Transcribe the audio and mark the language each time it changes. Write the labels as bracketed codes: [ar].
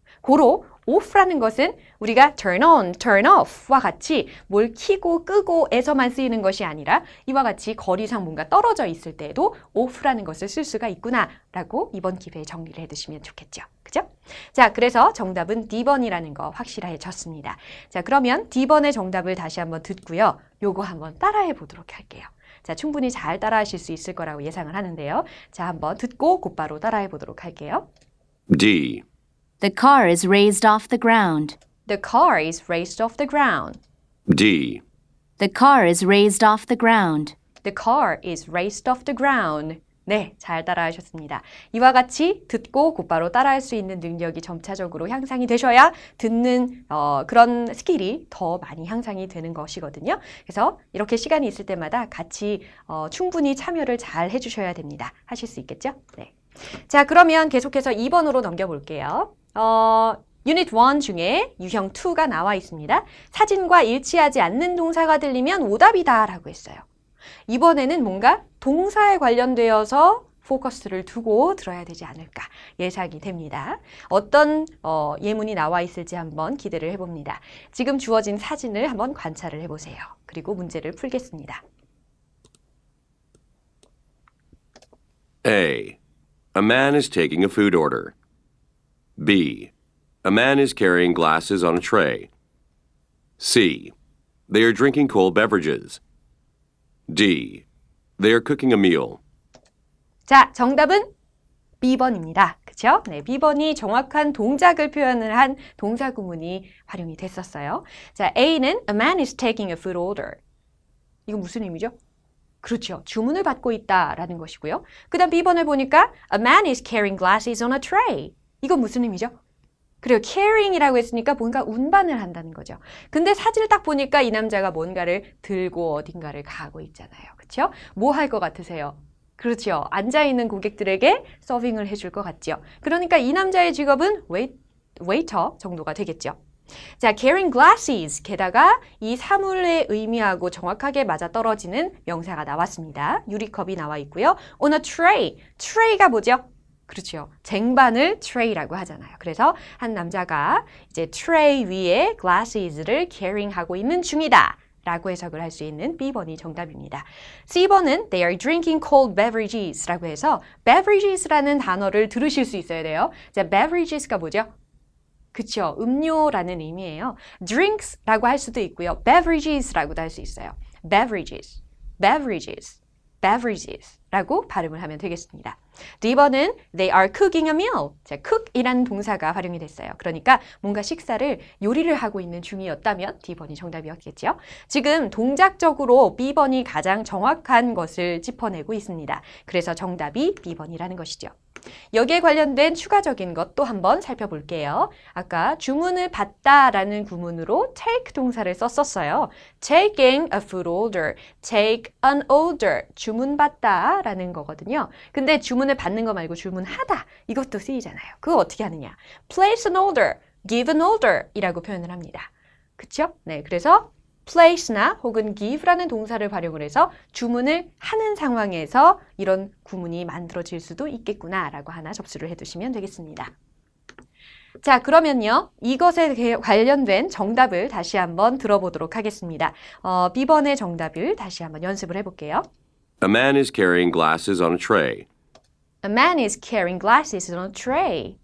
[ko] 고로 off라는 것은 우리가 [en] turn on, turn off [ko] 와 같이 뭘 켜고 끄고에서만 쓰이는 것이 아니라 이와 같이 거리상 뭔가 떨어져 있을 때에도 off라는 것을 쓸 수가 있구나 라고 이번 기회에 정리를 해두시면 좋겠죠. 그죠? 자, 그래서 정답은 D번이라는 거 확실해졌습니다. 자, 그러면 D번의 정답을 다시 한번 듣고요. 요거 한번 따라해 보도록 할게요. 자, 충분히 잘 따라하실 수 있을 거라고 예상을 하는데요. 자, 한번 듣고 곧바로 따라해 보도록 할게요. [en] D. The car is raised off the ground. The car is raised off the ground. D. The car is raised off the ground. The car is raised off the ground. [ko] 네, 잘 따라하셨습니다. 이와 같이 듣고 곧바로 따라할 수 있는 능력이 점차적으로 향상이 되셔야 듣는 그런 스킬이 더 많이 향상이 되는 것이거든요. 그래서 이렇게 시간이 있을 때마다 같이 충분히 참여를 잘 해주셔야 됩니다. 하실 수 있겠죠? 네. 자, 그러면 계속해서 2번으로 넘겨볼게요. 유닛 1 중에 유형 2가 나와 있습니다. 사진과 일치하지 않는 동사가 들리면 오답이다 라고 했어요. 이번에는 뭔가 동사에 관련되어서 포커스를 두고 들어야 되지 않을까 예상이 됩니다. 어떤 예문이 나와 있을지 한번 기대를 해봅니다. 지금 주어진 사진을 한번 관찰을 해보세요. 그리고 문제를 풀겠습니다. [en] A. A man is taking a food order. B. A man is carrying glasses on a tray. C. They are drinking cold beverages. D. They are cooking a meal. [ko] 자, 정답은 B번입니다. 그죠? 그쵸? 네, B번이 정확한 동작을 표현을 한 동사 구문이 활용이 됐었어요. 자, A는 [en] A man is taking a food order. [ko] 이건 무슨 의미죠? 그렇죠. 주문을 받고 있다라는 것이고요. 그 다음 B번을 보니까 [en] A man is carrying glasses on a tray. [ko] 이건 무슨 의미죠? 그래요. carrying이라고 했으니까 뭔가 운반을 한다는 거죠. 근데 사진을 딱 보니까 이 남자가 뭔가를 들고 어딘가를 가고 있잖아요. 그렇죠? 뭐 할 것 같으세요? 그렇죠. 앉아있는 고객들에게 서빙을 해줄 것 같죠. 그러니까 이 남자의 직업은 웨이터 정도가 되겠죠. 자, [en] carrying glasses. [ko] 게다가 이 사물의 의미하고 정확하게 맞아떨어지는 명사가 나왔습니다. 유리컵이 나와 있고요. [en] On a tray. [ko] tray가 뭐죠? 그렇죠. 쟁반을 tray라고 하잖아요. 그래서 한 남자가 이제 tray 위에 glasses를 carrying하고 있는 중이다. 라고 해석을 할 수 있는 B번이 정답입니다. C번은 [en] they are drinking cold beverages [ko] 라고 해서 beverages라는 단어를 들으실 수 있어야 돼요. 자, beverages가 뭐죠? 그쵸. 음료라는 의미예요. drinks라고 할 수도 있고요. beverages라고도 할 수 있어요. [en] beverages, beverages, beverages [ko] 라고 발음을 하면 되겠습니다. D번은 [en] they are cooking a meal. [ko] 자, cook이라는 동사가 활용이 됐어요. 그러니까 뭔가 식사를 요리를 하고 있는 중이었다면 D번이 정답이었겠죠. 지금 동작적으로 B번이 가장 정확한 것을 짚어내고 있습니다. 그래서 정답이 B번이라는 것이죠. 여기에 관련된 추가적인 것도 한번 살펴볼게요. 아까 주문을 받다라는 구문으로 take 동사를 썼었어요. [en] taking a food order, take an order, [ko] 주문받다 라는 거거든요. 근데 주문을 받는 거 말고 주문하다 이것도 쓰이잖아요. 그거 어떻게 하느냐? [en] place an order, give an order [ko] 이라고 표현을 합니다. 그쵸? 네, 그래서 place나 혹은 give라는 동사를 활용을 해서 주문을 하는 상황에서 이런 구문이 만들어질 수도 있겠구나라고 하나 접수를 해두시면 되겠습니다. 자, 그러면요. 이것에 관련된 정답을 다시 한번 들어보도록 하겠습니다. B번의 정답을 다시 한번 연습을 해볼게요. [en] A man is carrying glasses on a tray. A man is carrying glasses on a tray.